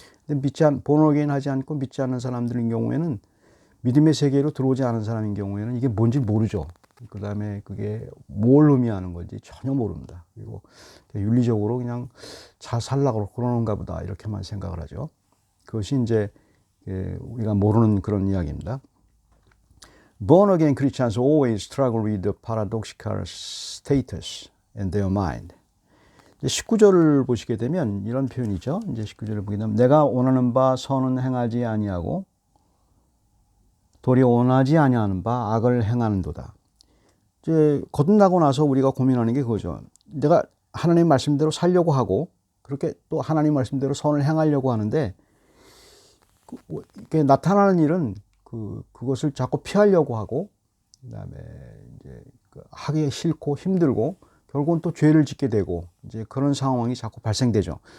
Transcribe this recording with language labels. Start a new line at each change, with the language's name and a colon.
Korean: 근데 본어게인 하지 않고 믿지 않는 사람들인 경우에는, 믿음의 세계로 들어오지 않은 사람인 경우에는 이게 뭔지 모르죠. 그 다음에 그게 뭘 의미하는 건지 전혀 모릅니다. 그리고 윤리적으로 그냥 잘 살라고 그러는가 보다 이렇게만 생각을 하죠. 그것이 이제 우리가 모르는 그런 이야기입니다.
English: Born again Christians always struggle with the paradoxical status in their mind.
Korean: 19절을 보시게 되면 이런 표현이죠. 이제 19절을 보게 되면, 내가 원하는 바 선은 행하지 아니하고 도리어 원하지 아니하는 바 악을 행하는도다. 이제 거듭나고 나서 우리가 고민하는 게 그거죠. 내가 하나님 말씀대로 살려고 하고, 그렇게 또 하나님 말씀대로 선을 행하려고 하는데, 이게 나타나는 일은 그것을 자꾸 피하려고 하고, 그다음에 이제 하기 싫고 힘들고, 결국은 또 죄를 짓게 되고, 이제 그런 상황이 자꾸 발생되죠.